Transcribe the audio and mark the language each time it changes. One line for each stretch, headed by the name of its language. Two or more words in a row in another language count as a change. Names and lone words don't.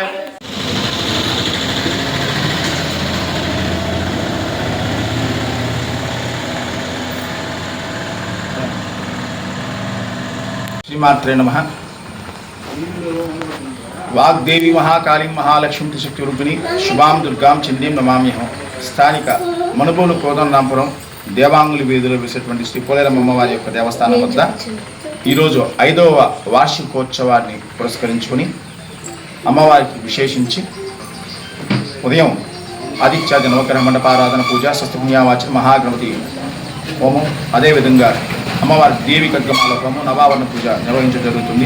Sanskrit: श्रीमात्रे नमः. वाग्देवी महाकाली महालक्ष्मी त्रिशक्ति रूपिणी शुभां दुर्गां चंडीं नमाम्यहं.
Telugu: స్థానిక మనుబోలు కోదండరామాపురం దేవాంగుల వీధిలో వేసేటువంటి శ్రీ పోలేరమ్మ అమ్మవారి యొక్క దేవస్థానం వద్ద ఈరోజు 5వ వార్షికోత్సవాన్ని పురస్కరించుకొని అమ్మవారికి విశేషించి ఉదయం ఆదిత్యాది నవగ్రహ మండపారాధన పూజ, స్వస్తిపుణ్యావాచన, మహాగణపతి హోమం, అదేవిధంగా అమ్మవారి దేవి ఖడ్గమాల హోమం, నవావరణ పూజ నిర్వహించడం జరుగుతుంది.